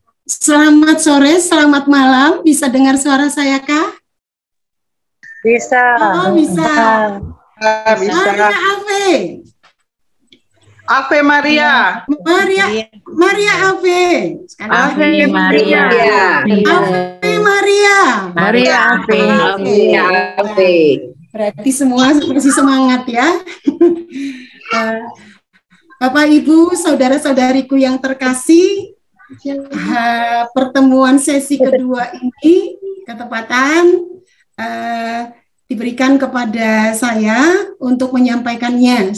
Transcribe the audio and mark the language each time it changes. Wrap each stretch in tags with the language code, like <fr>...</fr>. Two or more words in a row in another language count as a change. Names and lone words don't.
<id>Selamat sore, selamat malam. Bisa dengar suara saya kah? Bisa. Oh, bisa. Bisa.</id> <la>Maria Ave. Ave Maria. Maria Ave. Ave Maria. Ave Maria. Maria Ave. Ave.</la> <id>Berarti semua masih semangat ya. Bapak, Ibu, saudara-saudariku yang terkasih, pertemuan sesi kedua ini ketepatan diberikan kepada saya untuk menyampaikannya.</id>